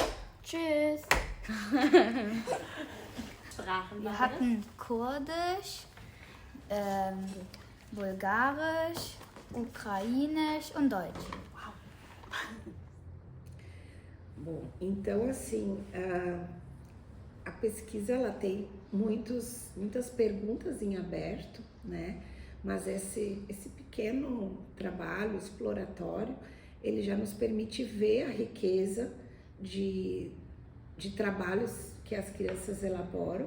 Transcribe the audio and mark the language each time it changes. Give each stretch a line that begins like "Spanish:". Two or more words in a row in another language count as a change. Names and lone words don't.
German: Tschüss. Wir hatten Kurdisch, Bulgarisch, Ukrainisch und Deutsch.
Portuguese: Bom, então assim, a pesquisa ela tem muitas perguntas em aberto, né? Mas esse pequeno trabalho exploratório, ele já nos permite ver a riqueza de trabalhos que as crianças elaboram.